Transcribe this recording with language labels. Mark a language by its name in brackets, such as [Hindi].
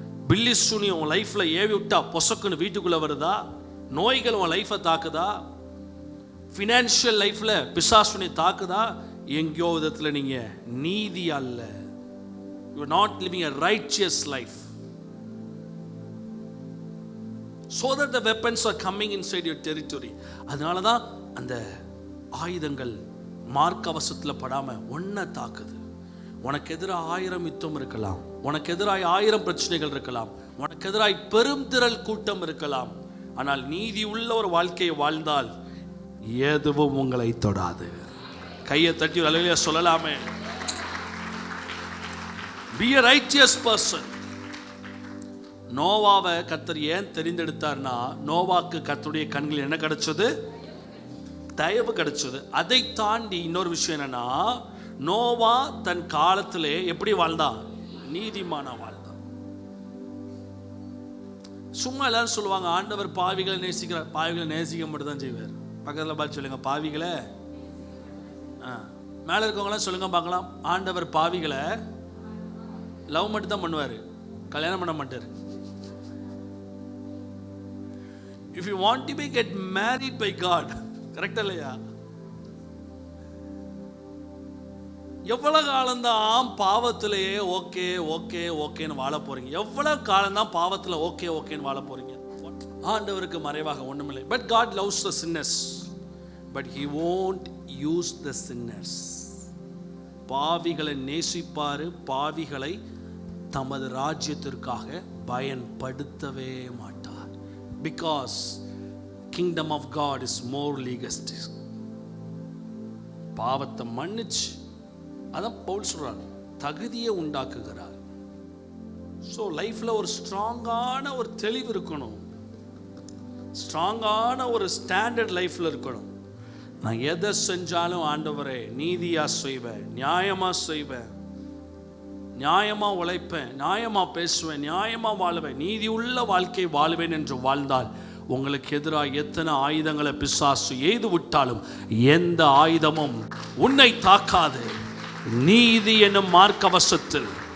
[Tamil] பில்லி சூனியம் உன் லைஃப்ல ஏவி விட்டா பொசக்குன்னு வீட்டுக்குள்ள வருதா? நோய்கள் உன் லைஃபை தாக்குதா? ஃபினான்ஷியல் லைஃப்ல பிசாசுனை தாக்குதா? எங்கேயோ விதத்தில் நீங்க நீதி அல்ல, [English] You are not living a righteous life. So that the weapons are coming inside your territory. [Tamil] அதனால தான் அந்த ஆயுதங்கள் மார்க்கவசத்தில் படாம ஒன்ன தாக்குது. உனக்கு எதிராக 1000 யுத்தம் இருக்கலாம், உனக்கு எதிராக 1000 பிரச்சனைகள் இருக்கலாம், உனக்கு எதிராக பெரும் திரள் கூட்டம் இருக்கலாம். ஆனால் நீதி உள்ள ஒரு வாழ்க்கையை வாழ்ந்தால் எதுவும் உங்களை தொடாது. கையை தட்டி அல்லேலூயா சொல்லலாமே. [English] Be a righteous person. [Tamil] நோவாவை கர்த்தர் ஏன் தெரிந்தெடுத்தார்னா, நோவாக்கு கர்த்தருடைய கண்களில் என்ன கிடைச்சது? தயவு கிடைச்சது. அதை தாண்டி இன்னொரு விஷயம் என்னன்னா, நோவா தன் காலத்திலே எப்படி வாழ்ந்தான்? நீதிமானா வாழ்ந்தான். சும்மா எல்லாரும் சொல்லுவாங்க, ஆண்டவர் பாவிகளை நேசிக்கிறார். பாவிகளை நேசிக்க மட்டும் தான் செய்வார். பக்கத்தில் பார்த்து சொல்லுங்க, பாவிகளை. மேலே இருக்கவங்களாம் சொல்லுங்க பார்க்கலாம், ஆண்டவர் பாவிகளை லவ் மட்டும் தான் பண்ணுவார், கல்யாணம் பண்ண மாட்டார். [English] If you want to be get married by God, [Tamil] கரெக்டா இல்லையா? எவ்வளவு காலம்தான் பாவத்திலேயே ஓகே ஓகே ஓகேன்னு வாழ போறீங்க? எவ்வளவு காலம்தான் பாவத்தில் ஓகே ஓகேன்னு வாழ போறீங்க? ஆண்டவருக்கு மறைவாக ஒண்ணுமில்லை. [English] But God loves the sinners, but He won't use the sinners. [Tamil] பாவிகளை நேசிப்பாரு, பாவிகளை தமது ராஜ்யத்திற்காக பயன்படுத்தவே மாட்டார். [English] Because kingdom of God is more legalistic. [Tamil] பாவத்தை மன்னிச்சு, அதான் பவுல் சொல்றார், தகுதியை உண்டாக்குகிறார். ஸோ லைஃப்ல ஒரு ஸ்ட்ராங்கான ஒரு தெளிவு இருக்கணும், ஸ்ட்ராங்கான ஒரு ஸ்டாண்டர்ட் லைஃப்ல இருக்கணும். நான் எதை செஞ்சாலும் ஆண்டவரே நீதியா செய்வேன், நியாயமா செய்வேன், நியாயமா உழைப்பேன், நியாயமா பேசுவேன், நியாயமா வாழுவேன், நீதி உள்ள வாழ்க்கை வாழ்வேன் என்று வாழ்ந்தால் உங்களுக்கு எதிராக எத்தனை ஆயுதங்களை பிசாசு எய்து விட்டாலும் எந்த ஆயுதமும் உன்னை தாக்காது. நீதி என்னும் மார்க்கவசத்தில்